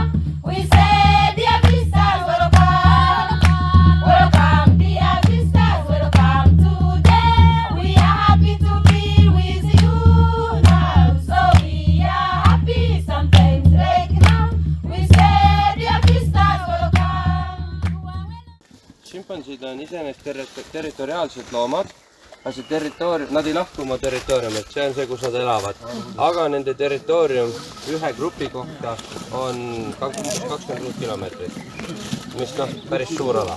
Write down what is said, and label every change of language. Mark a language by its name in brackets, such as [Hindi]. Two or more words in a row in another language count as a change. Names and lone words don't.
[English] We say dear visitors, welcome. Welcome dear visitors, welcome today. We are happy to be with you now. So we are happy sometimes like now. We say dear visitors, welcome. [Estonian] Šimpansid on iseenesest territoriaalsed loomad, nad ei lahku oma territooriumilt, see on see, kus nad elavad. Aga nende territoorium ühe grupi kohta on 26 kilomeetrit, mis päris suur ala.